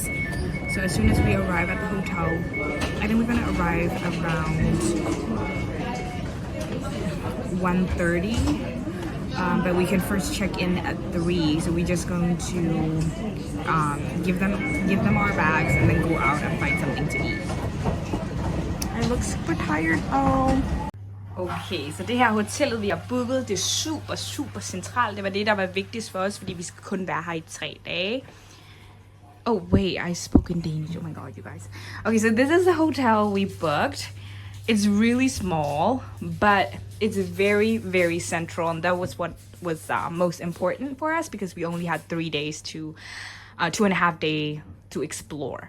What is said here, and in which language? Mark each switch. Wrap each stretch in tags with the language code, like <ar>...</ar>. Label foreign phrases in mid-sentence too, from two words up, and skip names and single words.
<en>So as soon as we arrive at the hotel, I think we're gonna arrive around 1:30. But we can first check in at 3. So we're just going to give them our bags and then go out and find something to eat. I look super tired. Oh.</en> <da>Okay, så det her hotellet, vi har booket, det er super centralt. Det var det, der var vigtigst for os, fordi vi skal kun være her i 3 dage.</da> <en>Oh wait, I spoke in Danish. Oh my god, you guys. Okay, so this is the hotel we booked. It's really small, but it's very central, and that was what was most important for us because we only had 3 days to 2.5 days to explore.</en>